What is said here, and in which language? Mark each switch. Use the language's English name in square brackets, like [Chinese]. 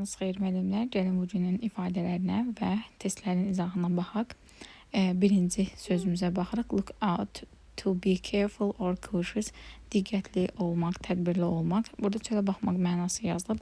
[Azerbaijani] Xeyir müəllimlər, gəlin bu günün ifadələrinə və testlərin izahına baxaq. Birinci sözümüzə baxırıq. [English] Look out, to be careful or cautious. [Azerbaijani] Diqqətli olmaq, tədbirli olmaq. Burada çölə baxmaq mənası yazılıb.